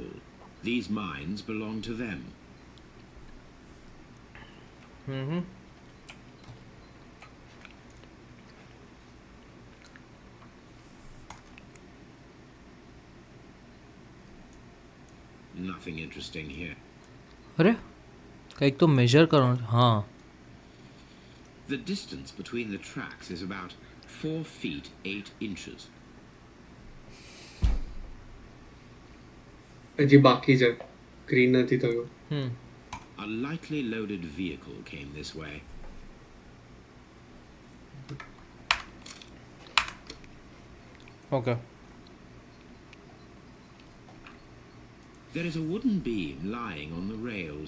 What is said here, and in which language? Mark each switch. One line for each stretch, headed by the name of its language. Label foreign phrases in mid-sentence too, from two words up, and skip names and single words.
English: These mines belong to them. Nothing interesting here.
Gujarati: અરે કંઈક તો મેજર કરવાનું છે. હા,
English: The distance between the tracks is about 4 feet 8 inches.
Gujarati: હજી બાકી છે, ગ્રીન નથી થયું.
English: A lightly loaded vehicle came this way. ઓકે. There is a wooden beam lying on the rails.